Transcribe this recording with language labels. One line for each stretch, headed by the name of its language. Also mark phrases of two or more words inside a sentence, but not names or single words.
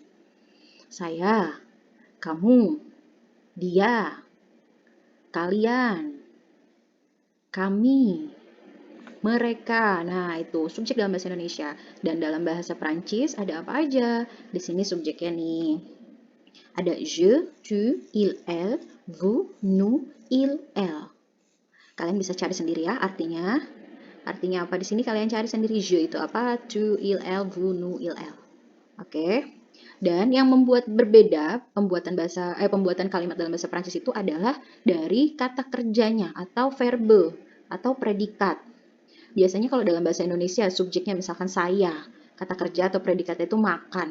Indonesian: Saya, kamu, dia, kalian, kami, mereka. Nah, itu subjek dalam bahasa Indonesia. Dan dalam bahasa Prancis ada apa aja? Di sini subjeknya nih.
French: Ada je, tu, il, elle, vous, nous, il, elle.
Indonesian: Kalian bisa cari sendiri ya artinya. Artinya apa di sini kalian cari sendiri. Je itu apa?
French: Tu, il, elle, vous, nous, il, elle.
Indonesian: Oke. Dan yang membuat berbeda pembuatan kalimat dalam bahasa Prancis itu adalah dari kata kerjanya atau verbe atau predikat. Biasanya kalau dalam bahasa Indonesia subjeknya misalkan saya, kata kerja atau predikatnya itu makan.